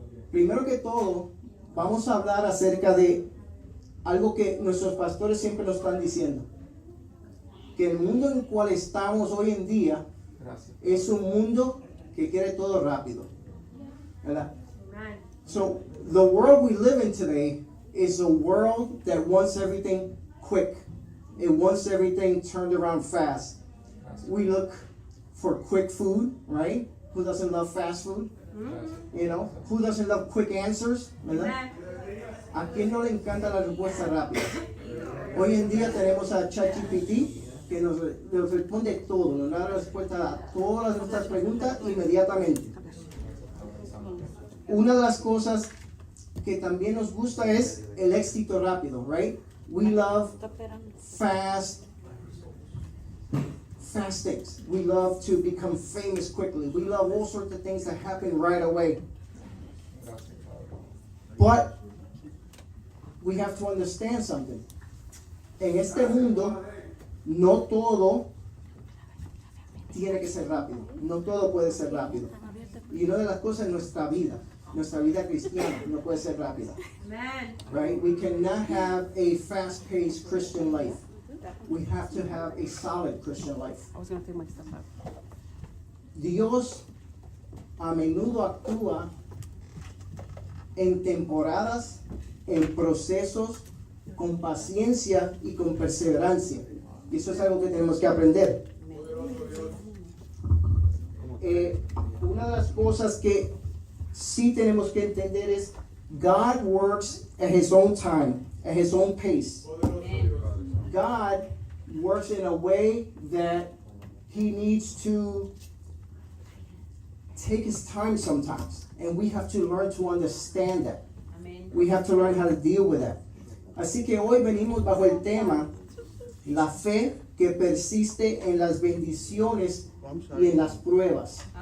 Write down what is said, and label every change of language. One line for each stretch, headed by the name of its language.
Spanish: Primero que todo, vamos a hablar acerca de algo que nuestros pastores siempre nos están diciendo, que el mundo en el cual estamos hoy en día es un mundo que quiere todo rápido, ¿verdad?
English: So, the world we live in today is a world that wants everything quick. It wants everything turned around fast. We look for quick food, right? Who doesn't love fast food? You know, who doesn't love quick answers,
Spanish: ¿verdad? ¿A quién no le encanta la respuesta rápida? Hoy en día tenemos a ChatGPT que nos responde todo, nos da la respuesta a todas nuestras preguntas inmediatamente. Una de las cosas que también nos gusta es el éxito rápido,
English: right? We love fast things. We love to become famous quickly. We love all sorts of things that happen right away. But we have to understand something.
Spanish: En este mundo, no todo tiene que ser rápido. No todo puede ser rápido. Y una de las cosas en nuestra vida cristiana, no puede ser rápida.
English: Right? We cannot have a fast-paced Christian life. We have to have a solid Christian life.
Spanish: Dios a menudo actúa en temporadas, en procesos, con paciencia y con perseverancia. Y eso es algo que tenemos que aprender. Una de las cosas que sí tenemos que entender es
English: God works at His own time, at His own pace. God works in a way that He needs to take His time sometimes. And we have to learn to understand that. We have to learn how to deal with that.
Spanish: Así que hoy venimos bajo el tema la fe que persiste en las bendiciones y en las pruebas.